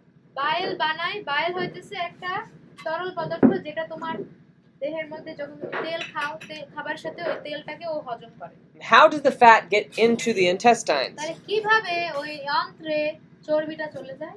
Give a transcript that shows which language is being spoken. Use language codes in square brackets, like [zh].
[bn] বাইল বানাই বাইল হইতেছে একটা তরল পদার্থ যেটা তোমার দেহের মধ্যে যখন তুমি তেল খাও খাবার সাথে ওই তেলটাকে ও হজম করে [en] How does the fat get into the intestines? [bn] তাহলে কিভাবে ওই অন্ত্রে চর্বিটা চলে যায়